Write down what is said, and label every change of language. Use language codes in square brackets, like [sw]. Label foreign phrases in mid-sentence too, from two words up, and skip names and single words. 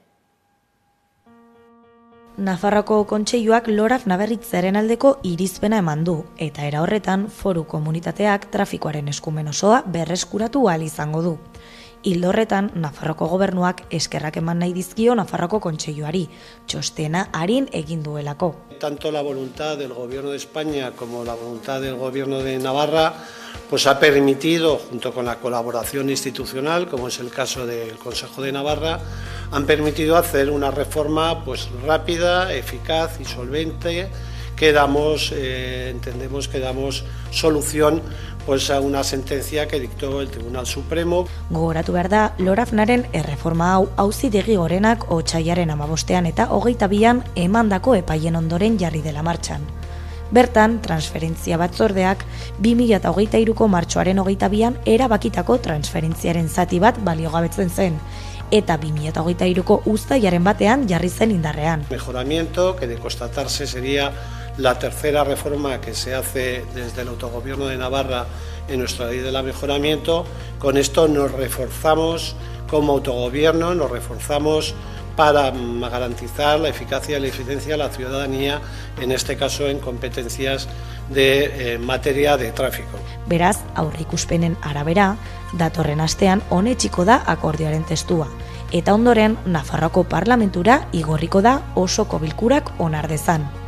[eu] Nafarroko Kontseiluak Lorafna berritzearen aldeko irizpena eman du, eta era horretan foru komunitateak trafikoaren eskumen osoa berreskuratu ahal izango du. Ildo horretan, Nafarroko gobernuak eskerrak eman nahi dizkio Nafarroko Kontseiluari, txostena arin egin duelako. [es] Tanto la voluntad del Gobierno de España como la voluntad del Gobierno de Navarra pues ha permitido, junto con la colaboración institucional, como es el caso del Consejo de Navarra, han permitido hacer una reforma pues rápida, eficaz y solvente que entendemos que damos solución pues a una sentencia que dictó el Tribunal Supremo. [eu] Gogoratu behar da, Lorafnaren erreforma hau Auzitegi Gorenak otsailaren 15 eta 22 emandako epaien ondoren jarri dela martxan. Bertan, transferentzia batzordeak 2023ko martxoaren 22an erabakitako transferentziaren zati bat baliogabetzen zen, eta 2023ko uztailaren batean jarri zen indarrean. [es] Mejoramiento que de constatarse sería la tercera reforma que se hace desde el autogobierno de Navarra en nuestra ley de mejoramiento. Con esto nos reforzamos como autogobierno, nos reforzamos para garantizar la eficacia y la eficiencia de la ciudadanía, en este caso en competencias de materia de tráfico. [eu] Beraz, aurrikuspenen arabera, datorren astean onetsiko da akordioaren testua, eta ondoren Nafarroako parlamentura igorriko da osoko bilkurak onar dezan.